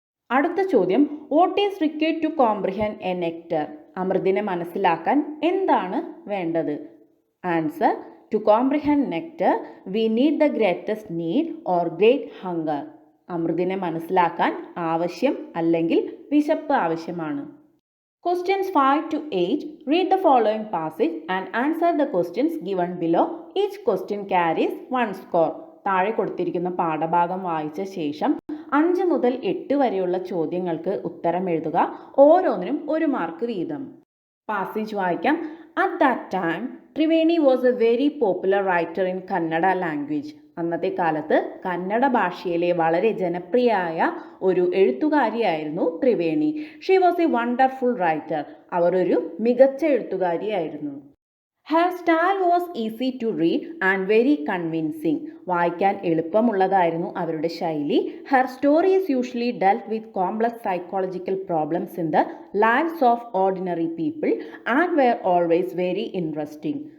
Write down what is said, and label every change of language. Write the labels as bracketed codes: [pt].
[ml] അടുത്ത ചോദ്യം, [en] What is required to comprehend a nectar? [ml] അമൃതിനെ മനസ്സിലാക്കാൻ എന്താണ് വേണ്ടത്? [en] Answer: To comprehend nectar, we need the greatest need or great hunger. [ml] അമൃതിനെ മനസ്സിലാക്കാൻ ആവശ്യം അല്ലെങ്കിൽ വിശപ്പ് ആവശ്യമാണ്. [en] Questions 5 to 8. Read the following passage and answer the questions given below. Each question carries 1 score. [ml] താഴെ കൊടുത്തിരിക്കുന്ന പാഠഭാഗം വായിച്ച ശേഷം 5 മുതൽ 8 വരെയുള്ള ചോദ്യങ്ങൾക്ക് ഉത്തരം എഴുതുക. ഓരോന്നിനും 1 മാർക്ക് വീതം. പാസേജ് വായിക്കാം. [en] At that time, Triveni was a very popular writer in Kannada language. [ml] അന്നത്തെ കാലത്ത് കന്നഡ ഭാഷയിലെ വളരെ ജനപ്രിയയായ ഒരു എഴുത്തുകാരിയായിരുന്നു Triveni. [en] She was a wonderful writer. [ml] അവർ ഒരു മികച്ച എഴുത്തുകാരിയായിരുന്നു. [en] Her style was easy to read and very convincing. [ml] വായിക്കാൻ എളുപ്പമുള്ളതായിരുന്നു അവരുടെ ശൈലി. [en] Her stories usually dealt with complex psychological problems in the lives of ordinary people and were always very interesting.